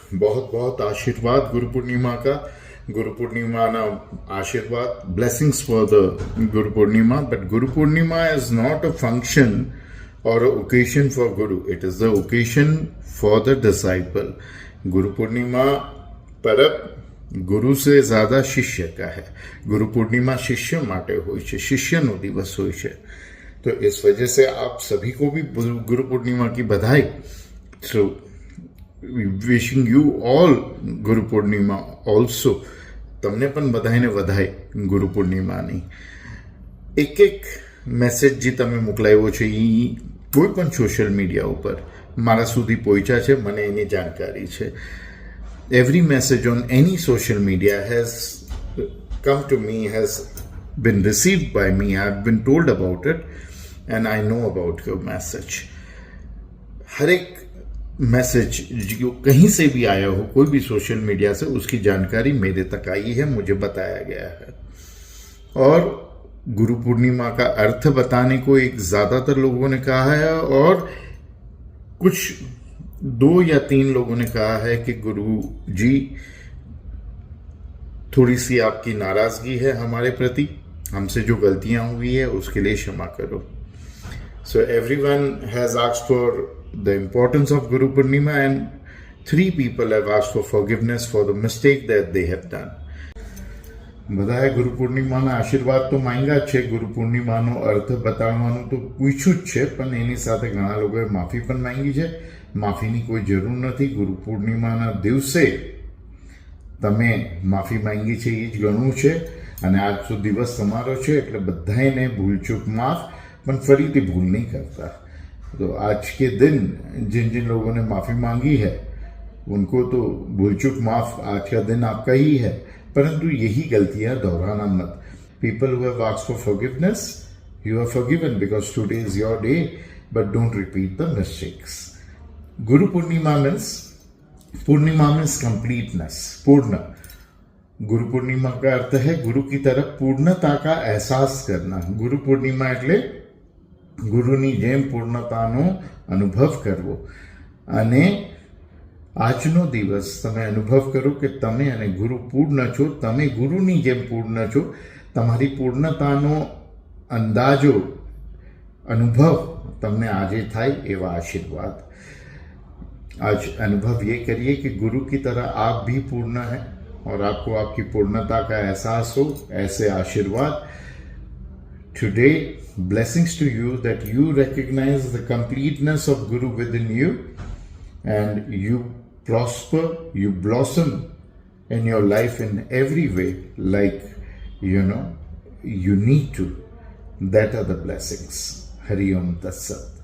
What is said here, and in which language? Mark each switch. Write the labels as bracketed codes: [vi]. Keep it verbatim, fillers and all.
[hi] बहुत बहुत आशीर्वाद गुरु पूर्णिमा का। [gu] गुरु पूर्णिमा ना आशीर्वाद, [en] Blessings for the Guru Purnima. But Guru Purnima is not a function or occasion for guru, it is the occasion for the disciple. [hi] Guru पूर्णिमा परब ગુરુ સે ઝ્યાદા શિષ્ય કહે। [gu] ગુરુ પૂર્णिमा શિષ્ય માટે હોય છે, શિષ્યનો દિવસ હોય છે। [hi] तो इस वजह से आप सभी को भी गुरु पूर्णिमा की बधाई। [en] So wishing you all Guru Purnima also. [gu] તમને પણ બધાને વધાય ગુરુ પૂર્ણિમાની। એક એક મેસેજ જે તમે મોકલાવ્યો છે એ કોઈ પણ સોશિયલ મીડિયા ઉપર મારા સુધી પહોંચ્યા છે, મને એની જાણકારી છે। [en] Every message on any social media has come to me, has been received by me, I have been told about it and I know about your message. [hi] हर एक मैसेज जो कहीं से भी आया हो, कोई भी सोशल मीडिया से, उसकी जानकारी मेरे तक आई है, मुझे बताया गया है। और गुरु पूर्णिमा का अर्थ बताने को एक ज़्यादातर लोगों ने कहा है, और कुछ दो या तीन लोगों ने कहा है कि गुरु जी थोड़ी सी आपकी नाराज़गी है हमारे प्रति, हमसे जो गलतियां हुई है उसके लिए क्षमा करो। [en] So everyone has asked for the importance of Guru Purnima, and three people have asked for forgiveness for the mistake that they have done. [gu] બધાએ ગુરુ પૂર્ણિમાના આશીર્વાદ તો માંગ્યા જ છે, ગુરુ પૂર્ણિમાનો અર્થ બતાવવાનું તો પૂછ્યું જ છે, પણ એની સાથે ઘણા લોકોએ માફી પણ માંગી છે। માફીની કોઈ જરૂર નથી, ગુરુ પૂર્ણિમાના દિવસે તમે માફી માંગી છે એ જ ઘણું છે। અને આજનો દિવસ તમારો છે, એટલે બધાને ભૂલચૂક માફ, [hi] पर फरीदी भूल नहीं करता। तो आज के दिन जिन जिन लोगों ने माफ़ी मांगी है उनको तो भूलचूक माफ़, आज का दिन आपका ही है, परंतु यही गलतियां दोहराना मत। [en] People who have asked for forgiveness, you are forgiven because today is your day, but don't repeat the mistakes. Guru Purnima means, Purnima means completeness, पूर्ण। [hi] Guru पूर्णिमा का अर्थ है गुरु की तरफ पूर्णता का एहसास करना। [gu] गुरु पूर्णिमा एटले ગુરુની જેમ પૂર્ણતાનો અનુભવ કરવો। અને આજનો દિવસ તમે અનુભવ કરો કે તમે અને ગુરુ પૂર્ણ છો, તમે ગુરુની જેમ પૂર્ણ છો। તમારી પૂર્ણતાનો અંદાજો, અનુભવ તમને આજે થાય એવા આશીર્વાદ। [hi] आज अनुभव ये करिए कि गुरु की तरह आप भी पूर्ण हैं और आपको आपकी पूर्णता का एहसास हो, ऐसे आशीर्वाद। [en] Today, blessings to you that you recognize the completeness of Guru within you and you prosper, you blossom in your life in every way, like, you know, you need to. That are the blessings. Hari Om Tat Sat.